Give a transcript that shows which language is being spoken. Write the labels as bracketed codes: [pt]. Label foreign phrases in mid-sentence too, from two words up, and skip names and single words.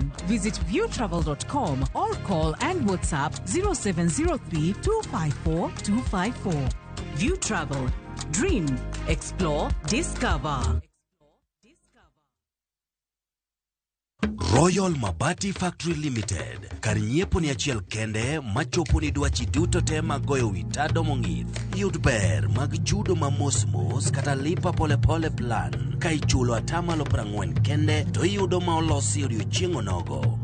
[en] Visit viewtravel.com or call and WhatsApp 0703 254 254. View Travel. Dream. Explore. Discover. Royal Mabati Factory Limited. [luo] Karinyiepo ni achiel kende machopo ni dwachi duto te magoyo witado mong'ith. Yud ber mag chudo ma mos kata [sw] lipa pole pole [luo] plan. Ka ichulo atamalo 40 kende to iyudo ma olosi odiochieng' onogo.